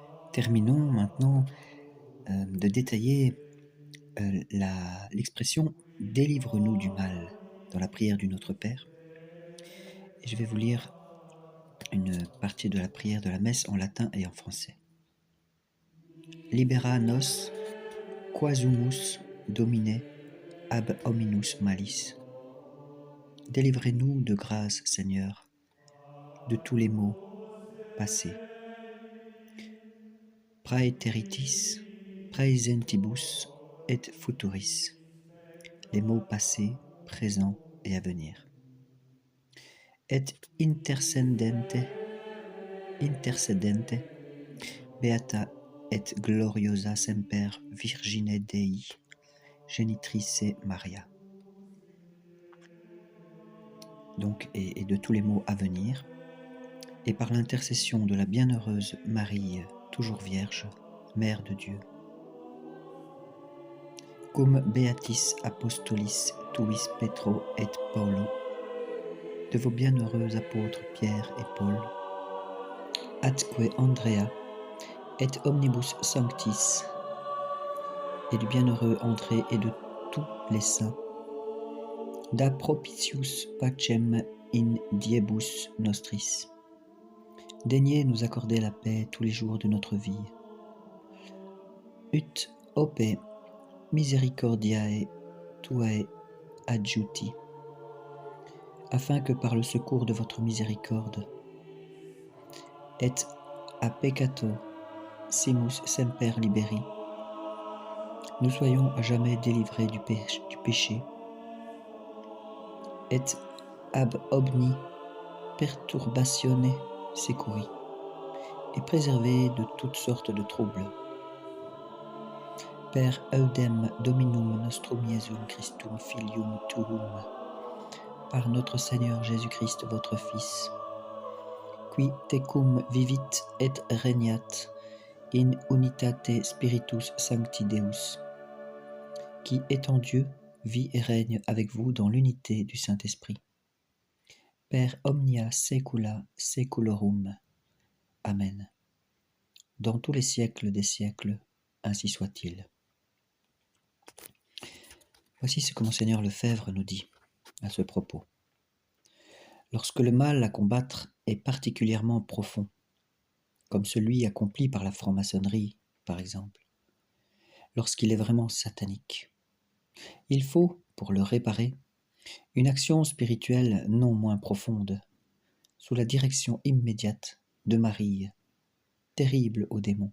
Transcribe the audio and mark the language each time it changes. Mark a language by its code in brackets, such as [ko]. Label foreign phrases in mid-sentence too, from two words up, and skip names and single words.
[fr] Terminons maintenant de détailler l'expression «Délivre-nous du mal» dans la prière du Notre Père. Et je vais vous lire une partie de la prière de la messe en latin et en français. [la] Libera nos quasumus Domine ab hominus malis. [fr] Délivrez-nous de grâce, Seigneur, de tous les maux passés. [la] Praeteritis, praesentibus et futuris. [fr] Les maux passés, présents et à venir. [la] Et intercedente, beata et gloriosa semper Virgine Dei, genitrice Maria. [fr] Donc, et de tous les maux à venir, et par l'intercession de la bienheureuse Marie, toujours vierge, Mère de Dieu. [la] Cum beatis apostolis tuis Petro et Paulo, [fr] de vos bienheureux apôtres Pierre et Paul, [la] atque Andrea et omnibus sanctis, [fr] et du bienheureux André et de tous les saints, [la] da propitius pacem in diebus nostris. [fr] Daignez nous accorder la paix tous les jours de notre vie. [la] Ut ope misericordiae tuae adjuti, [fr] afin que par le secours de votre miséricorde, [la] et a peccato simus semper liberi, [fr] nous soyons à jamais délivrés du péché, [la] et ab omni perturbatione securi, [fr] et préservés de toutes sortes de troubles. [la] Per eudem Dominum nostrum Iesum Christum Filium Tuum, [fr] par notre Seigneur Jésus-Christ, votre Fils, [la] qui tecum vivit et regnat in unitate Spiritus Sancti Deus, [fr] qui étant Dieu, vit et règne avec vous dans l'unité du Saint-Esprit. [la] Per omnia saecula saeculorum. Amen. [fr] Dans tous les siècles des siècles, ainsi soit-il. Voici ce que Monseigneur Lefebvre nous dit à ce propos. Lorsque le mal à combattre est particulièrement profond, comme celui accompli par la franc-maçonnerie, par exemple, lorsqu'il est vraiment satanique, il faut, pour le réparer, une action spirituelle non moins profonde, sous la direction immédiate de Marie, terrible aux démons.